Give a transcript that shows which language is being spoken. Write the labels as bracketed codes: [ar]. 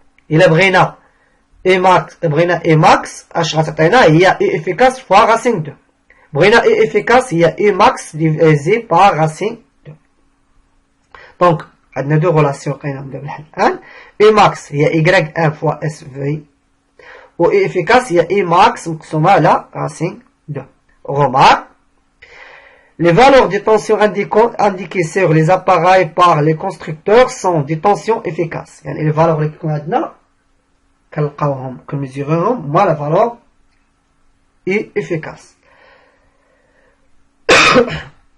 [ar] إلا بغينا Umax اش غتعطينا هي [fr] U efficace fois racine 2. بغينا U efficace هي Umax divisé par racine 2. [ar] Donc عندنا دو غولاسيون لقيناهم دابا الحل الآن. Umax هي Y1 fois SV و U efficace هي Umax مقسومة على racine 2. [fr] Remarque, les valeurs de tension indiquées sur les appareils par les constructeurs sont des tensions efficaces. [ar] يعني les valeurs اللي كيكون عندنا كنلقاوهم كنميزيروهم هما [fr] la valeur U efficace.